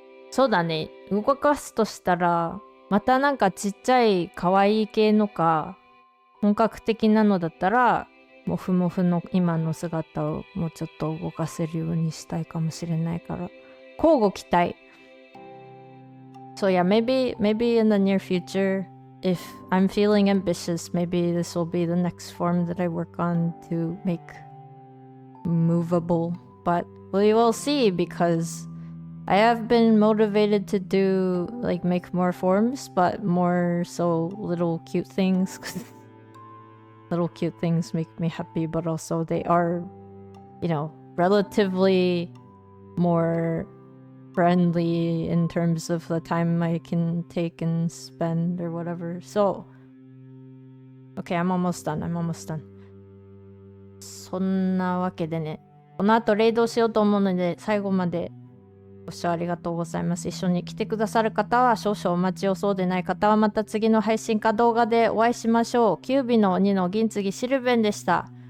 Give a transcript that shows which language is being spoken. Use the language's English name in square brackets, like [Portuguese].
[Japanese] そうだね、動かすとしたら、またなんかちっちゃい可愛い系のか、本格的なのだったら、モフモフの今の姿をもうちょっと動かせるようにしたいかもしれないから、交互期待。 [English] So yeah, maybe in the near future, if I'm feeling ambitious, maybe this will be the next form that I work on to make movable. But we will see because I have been motivated to do like make more forms, but more so little cute things. Little cute things make me happy, but also they are, you know, relatively more friendly in terms of the time I can take and spend or whatever. So, okay, I'm almost done. I'm almost done. [Japanese] そんなわけでね、この後レイドしようと思うので、最後までご視聴ありがとうございます。一緒に来てくださる方は少々お待ちを、そうでない方はまた次の配信か動画でお会いしましょう。キュービの鬼の銀継ぎシルベンでした。